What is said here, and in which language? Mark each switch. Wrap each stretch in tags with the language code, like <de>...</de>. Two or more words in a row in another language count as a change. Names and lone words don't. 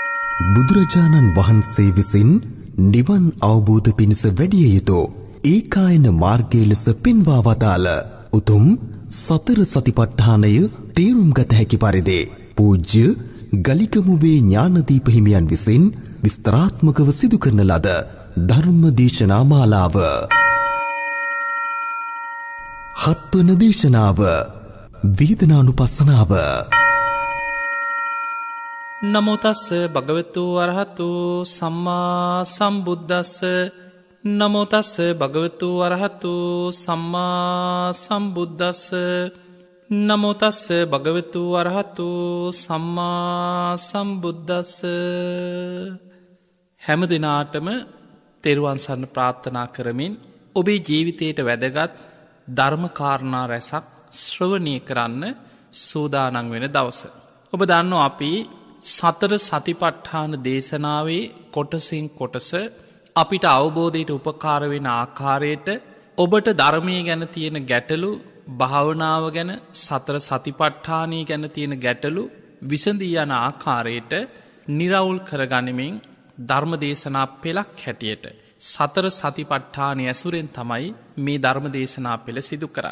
<si>බුදුරජාණන් වහන්සේ විසින් නිවන් අවබෝධ පිණිස වැඩිය යුතු ඒකායන මාර්ගය ලෙස පෙන්වා වදාළ උතුම් සතර සතිපට්ඨානය තේරුම් ගත හැකි පරිදි පූජ්‍ය ගලිකමුවේ ඥානදීප හිමියන් විසින් විස්තරාත්මකව සිදු කරන ලද ධර්ම දේශනා මාලාව. හත්වන දේශනාව වේදනානුපස්සනාව.</si> <pi>නමෝ තස්ස භගවතු අරහතු සම්මා සම්බුද්දස්ස. නමෝ තස්ස භගවතු අරහතු සම්මා සම්බුද්දස්ස. නමෝ තස්ස භගවතු අරහතු සම්මා සම්බුද්දස්ස.</pi> <si>හැම දිනාටම තෙරුවන් සරණ ප්‍රාර්ථනා කරමින් ඔබේ ජීවිතයට වැදගත් ධර්ම කාරණා රැසක් ශ්‍රවණය කරන්න සූදානම් වෙන දවස. ඔබ දන්නවා අපි සතර සතිපට්ඨාන දේශනාවේ කොටසින් කොටස අපිට අවබෝධයට උපකාර වෙන ආකාරයට ඔබට ධර්මය ගැන තියෙන ගැටලු, භාවනාව ගැන, සතර සතිපට්ඨානය ගැන තියෙන ගැටලු විසඳී යන ආකාරයට නිරවුල් කරගනිමින් ධර්ම දේශනා පෙළක් හැටියට සතර සතිපට්ඨානය ඇසුරෙන් තමයි මේ ධර්ම දේශනා පෙළ සිදු කරන්න.</si>